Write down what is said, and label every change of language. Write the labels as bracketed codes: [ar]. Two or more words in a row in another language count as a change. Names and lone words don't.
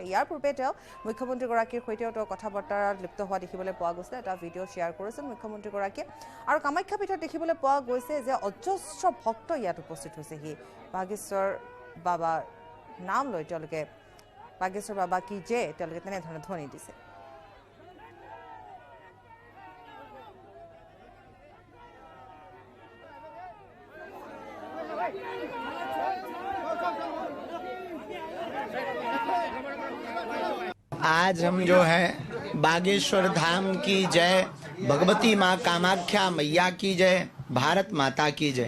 [as] ইয়াৰ পূৰ্বে তেওঁ মুখ্যমন্ত্ৰীগৰাকীৰ সৈতেও কথা বতৰাত লিপ্ত হোৱা দেখিবলৈ পোৱা গৈছে। এটা ভিডিঅ' শ্বেয়াৰ কৰিছিল মুখ্যমন্ত্ৰীগৰাকীয়ে। আৰু কামাখ্যা পীঠত দেখিবলৈ পোৱা গৈছে যে অজস্ৰ ভক্ত ইয়াত উপস্থিত হৈছেহি। বাগেশ্বৰ বাবাৰ নাম লৈ তেওঁলোকে বাগেশ্বৰ বাবা কি যে তেওঁলোকে তেনেধৰণে ধ্বনি দিছে। [hi] आज हम जो है बागेश्वर धाम की जय, भगवती माँ कामाख्या मैया की जय, भारत माता की जय।